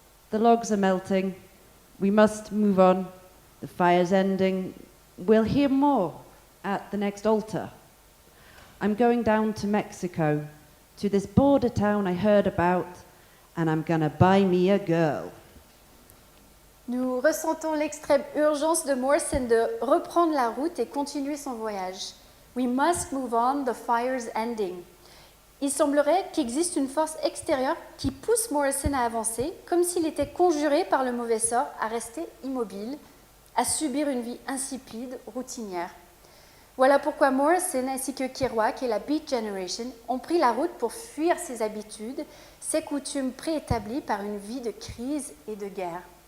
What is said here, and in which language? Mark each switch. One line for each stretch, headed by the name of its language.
English: The logs are melting. We must move on. The fire's ending. We'll hear more at the next altar. I'm going down to Mexico, to this border town I heard about, and I'm gonna buy me a girl.
French: Nous ressentons l'extrême urgence de Morrison de reprendre la route et continuer son voyage.
English: We must move on, the fire's ending.
French: Il semblerait qu'il existe une force extérieure qui pousse Morrison à avancer, comme s'il était conjuré par le mauvais sort à rester immobile, à subir une vie insipide, routinière. Voilà pourquoi Morrison ainsi que Kerouac et la Beat Generation ont pris la route pour fuir ses habitudes, ses coutumes préétablies par une vie de crise et de guerre.